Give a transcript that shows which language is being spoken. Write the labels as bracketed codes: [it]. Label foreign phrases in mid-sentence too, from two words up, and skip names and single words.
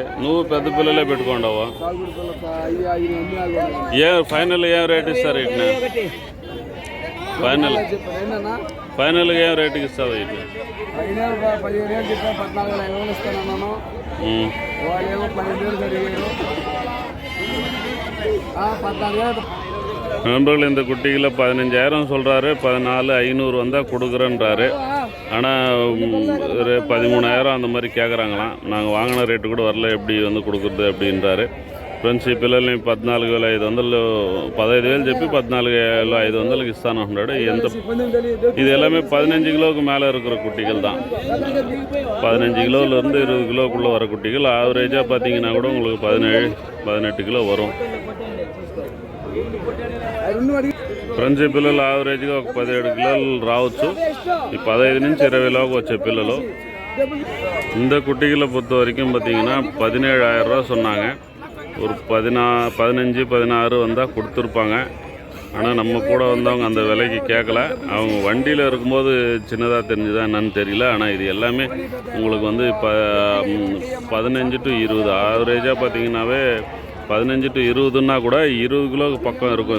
[te] నువ్వు పెద్ద పిల్లలే పెట్టుకోండావా? ఫైనల్ ఏం రేట్ ఇస్తారు వీటిని? ఫైనల్గా ఏం రేటుకి ఇస్తావు? వీటిని 15,000 చెప్పాను, 14,500 ఇస్తాను. వాళ్ళేమో 12,000 జరిగారు. 14,000. [ta] நண்பர்கள் இந்த குட்டிகளில் 15,000 சொல்கிறாரு. 14,500 வந்தால் கொடுக்குறேன்றாரு. ஆனால் ஒரு 13,000 அந்த மாதிரி கேட்குறாங்களாம். நாங்கள் வாங்கின ரேட்டு கூட வரல, எப்படி வந்து கொடுக்குறது அப்படின்றாரு. [te] ఫ్రెండ్స్ ఈ పిల్లల్ని 14,500 15,000 చెప్పి 14,500కి ఇస్తాను అన్నాడు. [ta] ఎంత இது எல்லாமே 15 கிலோவுக்கு மேலே இருக்கிற குட்டிகள் தான். 15 கிலோவிலேருந்து 20 கிலோக்குள்ளே வர குட்டிகள். ஆவரேஜாக பார்த்தீங்கன்னா கூட உங்களுக்கு 17-18 கிலோ வரும். [te] ఫ్రెండ్స్ ఈ పిల్లలు ఆవరేజ్గా ఒక 17 కిలోలు రావచ్చు. ఈ 15 నుంచి 20 లోకి వచ్చే పిల్లలు. [ta] இந்த குட்டிகளை பொறுத்த வரைக்கும் பார்த்தீங்கன்னா 17,000 ரூபா சொன்னாங்க. ஒரு 15 16 வந்தால் கொடுத்துருப்பாங்க. ஆனால் நம்ம கூட வந்தவங்க அந்த விலைக்கு கேட்கல. அவங்க வண்டியில் இருக்கும்போது சின்னதாக தெரிஞ்சுதான் என்னன்னு தெரியல. ஆனால் இது எல்லாமே உங்களுக்கு வந்து இப்போ 15 to 20 ஆவரேஜாக பார்த்தீங்கன்னாவே 15 to 20ன்னா கூட 20 கிலோவுக்கு பக்கம் இருக்கும்.